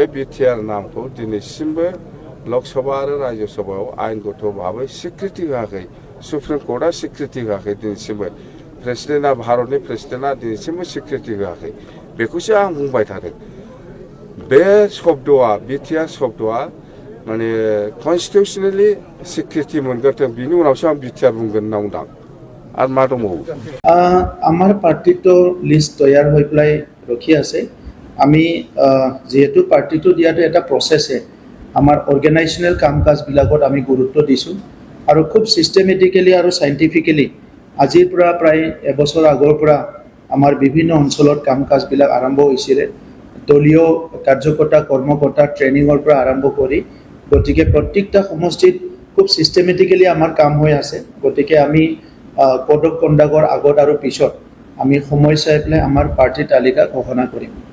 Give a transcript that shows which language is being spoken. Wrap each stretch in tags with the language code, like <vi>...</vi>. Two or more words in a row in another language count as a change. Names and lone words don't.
<brx>बिटिआर नामखौ दिनैसिमबो लकसभा आरो राज्य सभायाव आयेनगत भाबै स्वीकृति होआखै सुप्रिम कर्टआ स्वीकृति होआखै दिनैसिमबो प्रेसिडेन्टआ भारतनि प्रेसिडेन्टआ दिनैसिमबो स्वीकृति होआखै बेखौसो आं बुंबाय थादों बे शब्दआ बिटिआर शब्दआ माने कन्स्टिटिउसनेलि स्वीकृति मोनग्रोथों बिनि उनावसो आं बिटिआर बुंगोन होनना बुंदां आरो मा दंबावो</brx> <as>আমাৰ পাৰ্টিটো লিষ্ট তৈয়াৰ হৈ পেলাই ৰখি আছে আমি যেহেতু পাৰ্টিটো দিয়াটো এটা প্ৰচেছে আমাৰ অৰ্গেনাইজেশ্যনেল কাম কাজবিলাকত আমি গুৰুত্ব দিছোঁ আৰু খুব চিষ্টেমেটিকেলি আৰু চাইণ্টিফিকেলি আজিৰ পৰা প্ৰায় এবছৰ আগৰ পৰা আমাৰ বিভিন্ন অঞ্চলত কাম কাজবিলাক আৰম্ভ হৈছিলে দলীয় কাৰ্যকৰ্তা কৰ্মকৰ্তা ট্ৰেইনিঙৰ পৰা আৰম্ভ কৰি গতিকে প্ৰত্যেকটা সমষ্টিত খুব চিষ্টেমেটিকেলি আমাৰ কাম হৈ আছে গতিকে আমি</as> <en>code of conductৰ</en> <as>আগত আৰু পিছত আমি সময় চাই পেলাই আমাৰ পাৰ্টি তালিকা ঘোষণা কৰিম</as>